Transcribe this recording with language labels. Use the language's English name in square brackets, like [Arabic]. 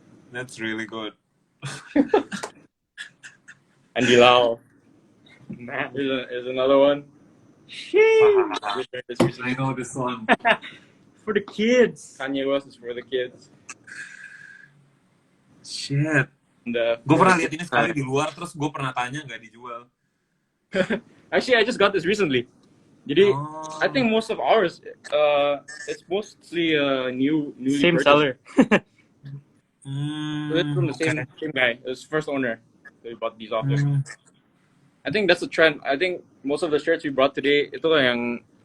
[English] That's really good. Andy Lau. Man. Here's another one. I know this one. For the kids. Kanye West is for the kids. Shit. [Indonesian] Gue pernah lihat ini sekali di luar, terus gue pernah tanya nggak dijual. [English] Actually, I just got this recently. Jadi, I think most of ours, it's mostly newly Same purchased. seller. So it's from the same guy. It was first owner. So we bought these off him. I think that's the trend. I think most of the shirts we brought today, [Indonesian] itu yang